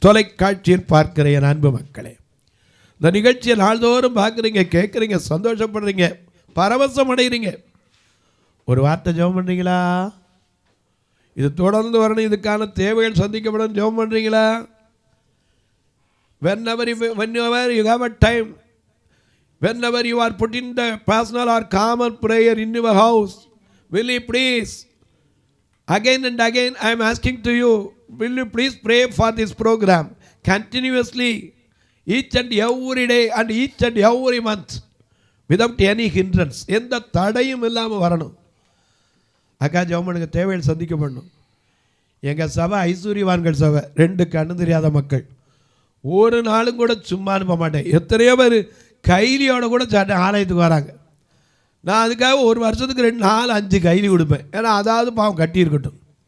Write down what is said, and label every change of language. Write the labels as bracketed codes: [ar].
[ta] தொலைக்காட்சியில் பார்க்கிற என் அன்பு மக்களே, இந்த நிகழ்ச்சியை நாள்தோறும் பார்க்குறீங்க, கேட்குறீங்க, சந்தோஷப்படுறீங்க, பரவசம் அடைகிறீங்க. ஒரு வார்த்தை ஜெபம் பண்ணுறீங்களா? இது தொடர்ந்து வரணும், இதுக்கான தேவைகள் சந்திக்கப்படும் ஜெபம் பண்ணுறீங்களா? [en] whenever you have a time, whenever you are putting the personal or common prayer in your house, will you please, again and again I am asking to you, will you please pray for this program continuously, each and every day and each and every month, without any hindrance. [ta] எந்த தடையும் இல்லாமல் வரணும். அக்கா ஜெபமனுக்கு தேவைகள் சந்திக்கப்படணும். எங்கள் சபை ஐஸ்வர்யவான்கள் சபை, 2 கண்ணு தெரியாத மக்கள். ஒரு நாளும் கூட சும்மா அனுப்ப மாட்டேன். எத்தனையோ பேர் கைலியோட கூட ஆலயத்துக்கு வராங்க. நான் அதுக்காக ஒரு வருஷத்துக்கு 2, 4, 5 கைலி கொடுப்பேன். ஏன்னா அதாவது பாவம் கட்டியிருக்கட்டும்.